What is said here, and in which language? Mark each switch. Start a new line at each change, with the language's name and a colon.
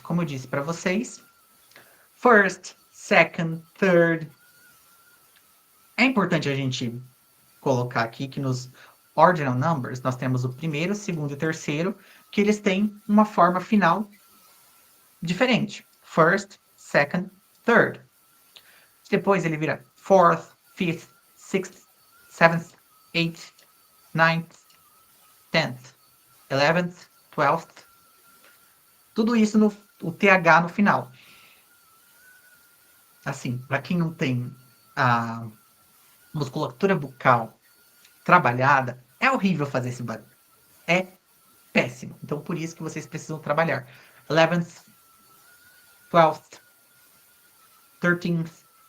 Portuguese: Como eu disse para vocês,
English: first, second, third.
Portuguese: É importante a gente colocar aqui que nos ordinal numbers nós temos o primeiro, segundo e terceiro, que eles têm uma forma final diferente.
English: First, second, third.
Portuguese: Depois ele vira
English: fourth, fifth, sixth, seventh, eighth, ninth, tenth, 11th, 12th.
Portuguese: Tudo isso no o TH no final. Assim, para quem não tem a musculatura bucal trabalhada, é horrível fazer esse barulho. É péssimo. Então, por isso que vocês precisam trabalhar. 11th, 12th, 13th.